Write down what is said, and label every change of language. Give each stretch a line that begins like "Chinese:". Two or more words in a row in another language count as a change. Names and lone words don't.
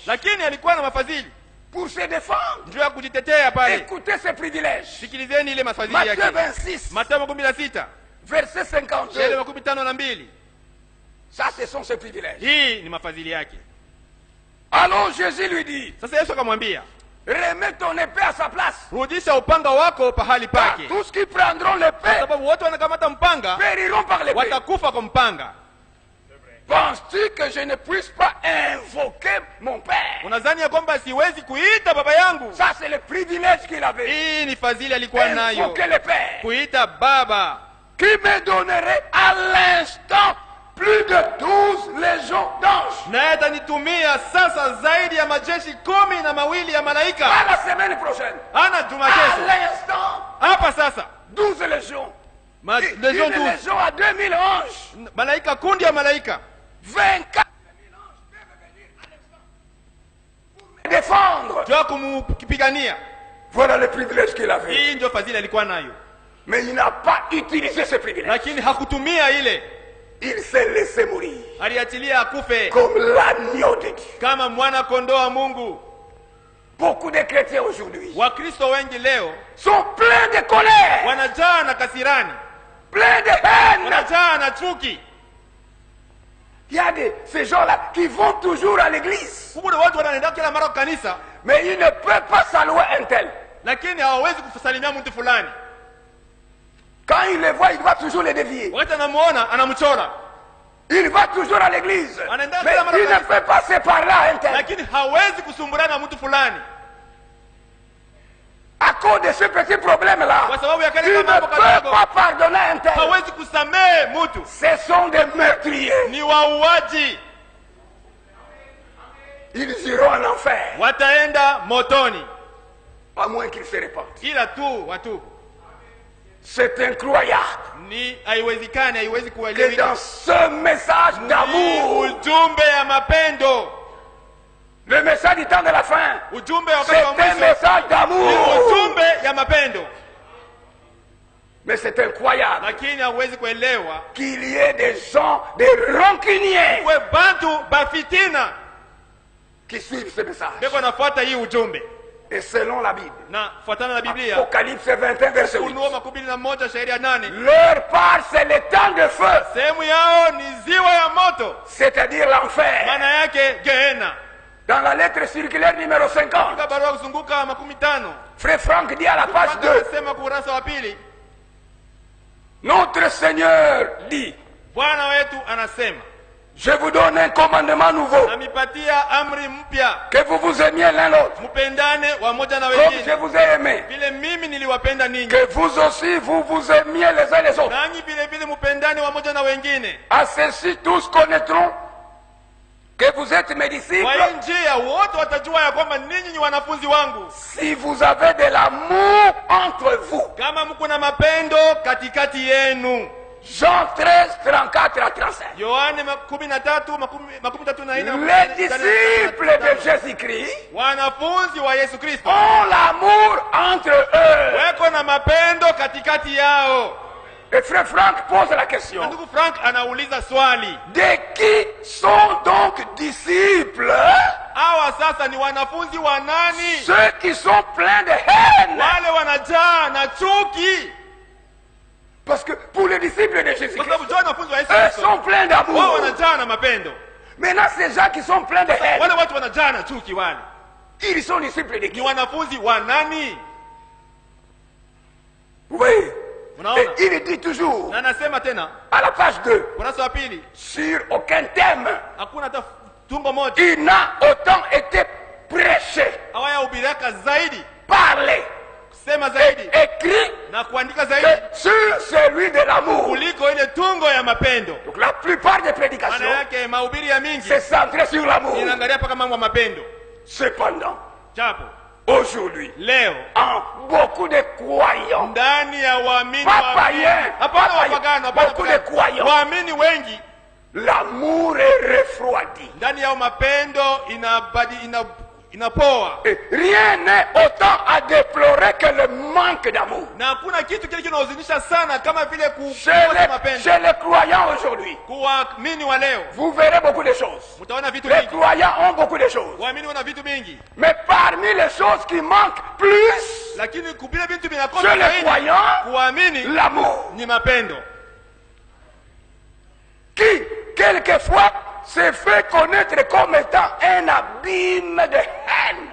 Swahili: lakini alikuwa na mafadhili
French: pour se défendre.
Swahili: ndio ya kujitetea pale.
French: Écoutez ces privilèges.
Swahili: Sikilizeni ile mafadhili Matthieu yake. 26, Mathayo 16
French: verset
Swahili: shairi 52. 52.
French: Ça, ce sont ses privilèges.
Swahili: Hii ni mafadhili yake.
French: Alors Jésus lui dit,
Swahili: Sasa Yesu akamwambia,
French: remets ton épée à sa place.
Swahili: rudisha upanga wako pahali
French: Car
Swahili: pake,
French: tous qui prendront l'épée
Swahili: sababu wote wanakamata mpanga
French: périront par l'épée.
Swahili: watakufa kwa mpanga.
French: Penses-tu que je ne puisse pas invoquer mon Père?
Swahili: Unadhani ya kwamba siwezi kuita baba yangu?
French: Ça, c'est le privilège qu'il avait.
Swahili: Hii ni fadhili alikuwa nayo,
French: Invoquer le Père.
Swahili: kuita baba,
French: Qui me donnerait à l'instant plus de 12 légions d'anges.
Swahili: naye atanitumia sasa zaidi ya majeshi 12 ya malaika.
French: À la semaine prochaine.
Swahili: Ana juma
French: À
Swahili: kesho
French: l'instant,
Swahili: hapa sasa
French: 12 légions. Legion Une 12, légion à 2000 anges.
Swahili: malaika, kundi ya malaika
French: 24 000 anges peuvent venir à l'instant pour me défendre.
Swahili: jua kumupigania.
French: Voilà le privilège qu'il avait.
Swahili: Hii ndio fadhili alikuwa nayo,
French: Mais il n'a pas utilisé ce privilège.
Swahili: lakini hakutumia ile,
French: Il s'est laissé mourir
Swahili: aliachilia akufe
French: comme l'agneau de Dieu.
Swahili: kama mwana kondoo wa Mungu.
French: Beaucoup de chrétiens aujourd'hui
Swahili: Wakristo wengi leo
French: sont pleins de colère,
Swahili: wanajaa na kasirani,
French: pleins de haine.
Swahili: wanajaa na chuki.
French: Il y a ces gens-là qui vont toujours à l'église,
Swahili: Kuna watu wanaenda kila mara kwa kanisa,
French: mais ils ne peuvent pas saluer un tel.
Swahili: lakini hawawezi kusalimia mtu fulani.
French: Quand il les voit, il va toujours les dévier.
Swahili: Wakati anamuona anamchora,
French: Il va toujours à l'église, mais il ne peut pas se parler à un tel.
Swahili: lakini hawezi kusumburana na mtu fulani
French: À cause de ce petit problème-là,
Swahili: kwa sababu ya
French: il
Swahili: kale
French: ne
Swahili: kama hapo
French: peut
Swahili: kadogo.
French: pas pardonner un tel.
Swahili: Hawezi kusamehe mtu,
French: Ce sont des meurtriers.
Swahili: ni wauaji,
French: Ils iront en enfer,
Swahili: wataenda motoni,
French: à moins qu'ils se répandent.
Swahili: ila tu watubu.
French: C'est incroyable
Swahili: Ni haiwezekani, haiwezi
French: que
Swahili: kueleweka.
French: dans ce message
Swahili: Ni
French: d'amour,
Swahili: ujumbe ya mapendo,
French: le message du temps de la fin,
Swahili: ujumbe wa
French: c'est
Swahili: wakati wa
French: un
Swahili: mwisho,
French: message
Swahili: ni
French: d'amour.
Swahili: ujumbe ya mapendo,
French: Mais c'est incroyable
Swahili: lakini hauwezi kuelewa.
French: qu'il y ait des gens, des rancuniers,
Swahili: We bantu bafitina
French: qui suivent ce message.
Swahili: beko nafuata hii ujumbe.
French: Et selon la Bible,
Swahili: na fuatana na Biblia,
French: Apocalypse 21, verset 8,
Swahili: Ufunuo 21 shairi ya 8,
French: leur part c'est le temps de feu,
Swahili: sehemu yao ni ziwa ya moto,
French: c'est-à-dire l'enfer.
Swahili: maana yake Gehenna.
French: Dans la lettre circulaire numéro 50,
Swahili: Katika barua kuzunguka 50,
French: Frère Franck dit à la page 2,
Swahili: anasema kurasa wa pili,
French: notre Seigneur dit,
Swahili: Bwana wetu anasema,
French: je vous donne un commandement nouveau,
Swahili: namipatia amri mpya,
French: que vous vous aimiez l'un l'autre,
Swahili: mpendane wamoja na
French: comme je
Swahili: wengine
French: vous ai aimé,
Swahili: vile mimi niliwapenda ninyi,
French: que vous aussi vous vous aimiez les uns les autres.
Swahili: nanyi vile vile mpendane wamoja na wengine.
French: À ceci tous connaîtront que vous êtes mes disciples,
Swahili: Kwa hii njia wote watajua ya kwamba ninyi ni wanafunzi wangu,
French: si vous avez de l'amour entre vous.
Swahili: kama mko na mapendo katikati yenu.
French: Jean 13, 34 à 35.
Swahili: Yohane 13:34.
French: Les disciples de Jésus-Christ
Swahili: Wanafunzi wa Yesu Kristo
French: ont l'amour entre eux.
Swahili: weko na mapendo katikati yao.
French: Et Frère Franck pose la question.
Swahili: Na ndugu Frank anauliza swali,
French: De qui sont donc disciples
Swahili: hawa sasa ni wanafunzi wa nani?
French: ceux qui sont pleins de haine?
Swahili: Wale wanajaa na chuki.
French: Parce que pour les disciples de
Swahili: Kwa
French: Jésus-Christ,
Swahili: sababu jua wanafunzi wa Yesu
French: eux
Swahili: Kristo
French: sont pleins
Swahili: wao
French: d'amour.
Swahili: wanajaa na mapendo.
French: Maintenant, ces gens qui sont pleins de haine,
Swahili: Wale watu wanajaa na chuki, wale
French: ils sont disciples de
Swahili: ni
French: qui?
Swahili: wanafunzi wa nani?
French: Vous voyez?
Swahili: Unaona?
French: Et il dit toujours,
Swahili: Na nasema tena
French: à la page 2,
Swahili: kurasa wa pili,
French: sur aucun thème,
Swahili: hakuna hata tungo moja
French: il n'a autant été prêché,
Swahili: hawayahubiriaka zaidi,
French: parlé,
Swahili: kusema zaidi
French: écrit
Swahili: na kuandika
French: que
Swahili: zaidi
French: sur celui de l'amour.
Swahili: kuliko ile tungo ya mapendo.
French: Donc la plupart des
Swahili: Maana
French: prédications,
Swahili: yake mahubiri ya mingi
French: c'est centré sur l'amour.
Swahili: inaangalia mpaka mambo ya mapendo.
French: Cependant,
Swahili: Japo
French: aujourd'hui,
Swahili: leo
French: en beaucoup de croyants,
Swahili: ndani ya waamini
French: Pas
Swahili: wa-
French: païens,
Swahili: hapana
French: pas païens,
Swahili: wapagano, hapana
French: beaucoup de
Swahili: wapagano.
French: croyants.
Swahili: Waamini wengi
French: l'amour est refroidi.
Swahili: ndani yao mapendo inapoa,
French: Et rien n'est autant à déplorer que le manque d'amour.
Swahili: na hakuna kitu kile kinahuzunisha sana kama vile
French: Chez
Swahili: kukosa mapendo.
French: chez les croyants aujourd'hui,
Swahili: Kuwaamini wa leo
French: vous verrez beaucoup de choses.
Swahili: mtaona vitu
French: Les
Swahili: vingi,
French: croyants ont beaucoup de choses.
Swahili: waamini wana vitu vingi,
French: Mais parmi les choses qui manquent plus,
Swahili: lakini vile vitu
French: chez
Swahili: vinakosa
French: les
Swahili: zaidi
French: croyants,
Swahili: kuamini
French: l'amour,
Swahili: ni mapendo,
French: qui quelquefois se fait connaître comme étant un abîme de haine,